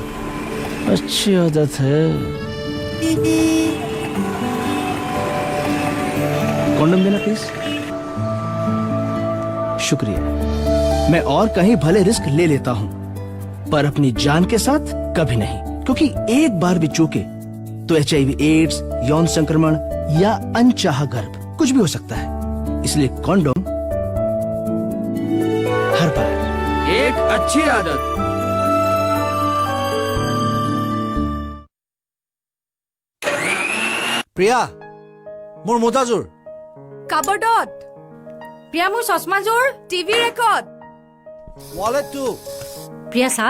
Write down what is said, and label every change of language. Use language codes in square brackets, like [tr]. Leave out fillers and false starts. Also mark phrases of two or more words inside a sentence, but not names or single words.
[hi] अच्छी आदत है कॉन्डम देना प्लीज शुक्रिया मैं और कहीं भले रिस्क ले लेता हूं पर अपनी जान के साथ कभी नहीं क्योंकि एक बार भी चूके तो HIV एड्स यौन संक्रमण या अनचाहा गर्भ कुछ भी हो सकता है इसलिए कॉन्डोम हर बार एक अच्छी आदत [as] প্ৰিয়া মোৰ মোজাযোৰ কাবৰ্ডত প্ৰিয়া মোৰ চশমাযোৰ [en] TV record [as] ৱালেটটো প্ৰিয়া চাহ